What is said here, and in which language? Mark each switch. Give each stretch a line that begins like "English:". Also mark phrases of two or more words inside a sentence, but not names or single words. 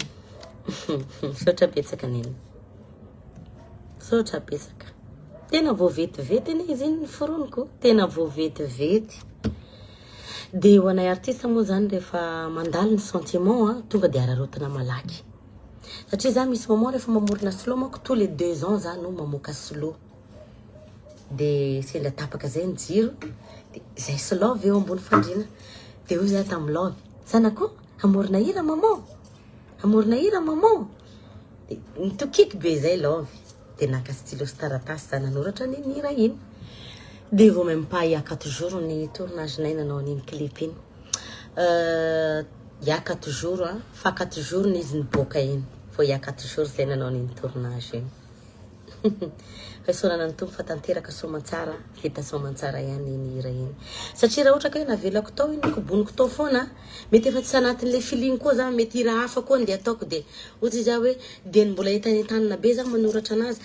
Malagasy: Saotra betsaka neny. Saotra betsaka. Tena voavetivety anie izy iny foroniko. Tena voavetivety. De ho anay artiste moa zany rehefa mandalo ny sentiment tonga de ararotina malaky. Satria za misy moment rehefa mamorona slow manko
French: tous les 2 ans
Malagasy: za no mamoaka slow. De sendra tapaka zay ny jiro. De zay slow eo ambony fandrina. De hoy za tamin'ny love. Zanako, amorona hira maman. Amorona hira maman. De nitokiky be zay love. De naka stylo sy taratasy za nanoratra ny hira iny. De vao
French: même pas il y a 4 jours
Malagasy: ny tournage nay nanao an'iny clip iny.
French: Il y a 4 jours,
Malagasy: fa 4 jours n'izy niboaka iny. Fa
French: il y a 4 jours
Malagasy: zay nanao an'iny tournage iny. Fesorana ny tompo fa tanteraka soamantsara, vita soamantsara ihany iny hira iny. Satria raha ohatra ka hoe navelako tao iny koboniko tao foana, mety efa tsy anatin'le feeling koa za mety hira hafa koa nde ataoko de ohatra za hoe de mbola hitantanana be za manoratra anazy.